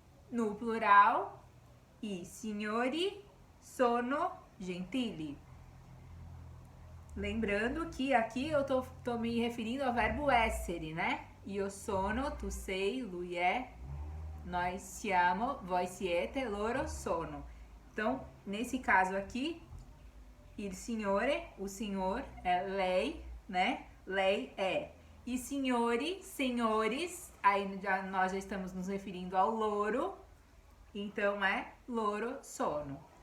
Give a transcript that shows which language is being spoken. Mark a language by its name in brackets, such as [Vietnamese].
[Portuguese] No plural, [Italian] i signori sono gentili. [Portuguese] Lembrando que aqui eu tô me referindo ao verbo essere, né? [Italian] Io sono, tu sei, lui è, nós siamo, voi siete, loro sono. [Portuguese] Então, nesse caso aqui, [Italian] il signore, [Portuguese] o senhor, é lei, né? Lei é. E signori, senhores, aí nós já estamos nos referindo ao loro, então é [Italian] loro sono.